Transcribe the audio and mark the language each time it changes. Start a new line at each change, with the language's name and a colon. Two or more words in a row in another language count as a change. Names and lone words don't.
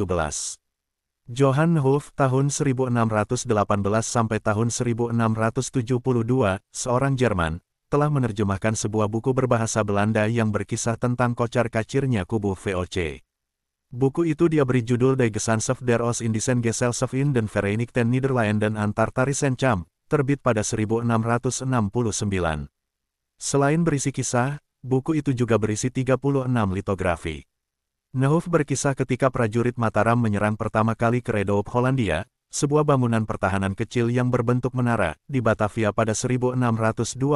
Indonesian: Johann Hoof tahun 1618 sampai tahun 1672, seorang Jerman, telah menerjemahkan sebuah buku berbahasa Belanda yang berkisah tentang kocar-kacirnya kubu VOC. Buku itu diberi judul Die Gesellschaft der Oost-Indischen Gesellschaft in den Vereinigten Niederlanden Antartarischen Champ, terbit pada 1669. Selain berisi kisah, buku itu juga berisi 36 litografi. Hoof berkisah ketika prajurit Mataram menyerang pertama kali ke Redoubt Hollandia, sebuah bangunan pertahanan kecil yang berbentuk menara, di Batavia pada 1628.